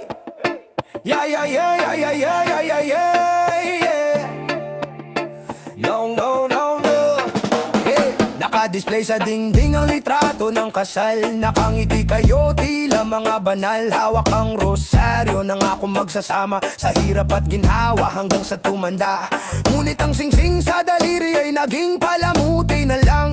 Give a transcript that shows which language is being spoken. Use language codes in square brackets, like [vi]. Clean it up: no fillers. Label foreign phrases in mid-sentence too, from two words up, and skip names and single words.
[en] Yeah, yeah, yeah, yeah, yeah, yeah, yeah, yeah, yeah, yeah. No, no, no, no. [tl] Nakadisplay sa dingding ang litrato ng kasal. Nakangiti kayo, tila mga banal. Hawak ang rosaryo, nangako magsasama sa hirap at ginhawa hanggang sa tumanda. Ngunit ang singsing sa daliri ay naging palamuti na lang.